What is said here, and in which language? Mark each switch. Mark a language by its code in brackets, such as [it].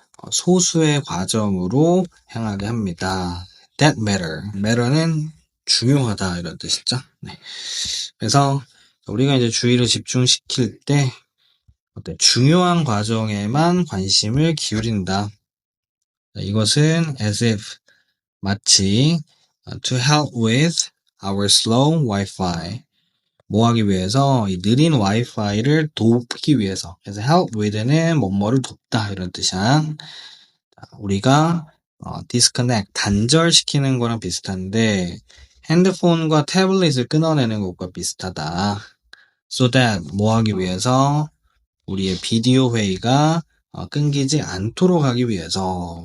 [ko] 소수의 과점으로 향하게 합니다. [en] That matter. [ko] matter는 중요하다 이런 뜻이죠. 네. 그래서 우리가 이제 주의를 집중시킬 때 중요한 과정에만 관심을 기울인다. 이것은 [en] as if, [ko] 마치 [en] to help with our slow Wi-Fi, [ko] 뭐 하기 위해서? 이 느린 와이파이를 돕기 위해서. 그래서 help with는 뭐뭐를 돕다 이런 뜻이야. 우리가 disconnect, 단절시키는 거랑 비슷한데 핸드폰과 태블릿을 끊어내는 것과 비슷하다. [en] So that [ko] 뭐 하기 위해서? 우리의 비디오 회의가 끊기지 않도록 하기 위해서.